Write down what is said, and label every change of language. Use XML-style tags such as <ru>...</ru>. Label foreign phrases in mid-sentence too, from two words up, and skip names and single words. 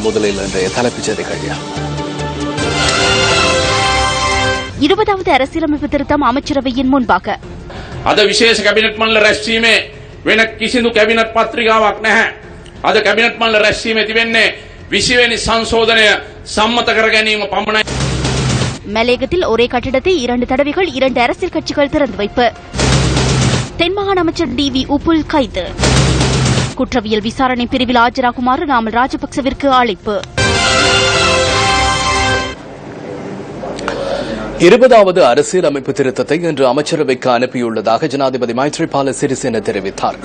<ta>முதலில் இன்றைய தலைப்புச் செய்திகள். 20வது அரசியலமைப்பு திருத்தம் அமைச்சரவையின் முன்பாக.</ta> <si>අද විශේෂ කැබිනට් මණ්ඩල රැස්වීමේ වෙන කිසිදු කැබිනට් පත්‍රිකාවක් නැහැ. අද කැබිනට් මණ්ඩල රැස්වීමේ තිබෙන්නේ 20 වෙනි සංශෝධනය සම්මත කර ගැනීම පමණයි.</si> <ta>மலையகத்தில் ஒரே கட்டிடத்தை 2 தடவைகள் 2 அரசியல் கட்சிகள் திறந்து வைப்பு. தென்மாகாண அமைச்சர் டிவி உப்புல் கைது. குற்றவியல் விசாரணை பிரிவில் ஆஜராகுமாறு நாமல் ராஜபக்சவிற்கு அழைப்பு. 20வது அரசியலமைப்பு திருத்தத்தை இன்று அமைச்சரவைக்கு அனுப்பியுள்ளதாக ஜனாதிபதி மைத்ரிபால சிறிசேன தெரிவித்தார்.</ta>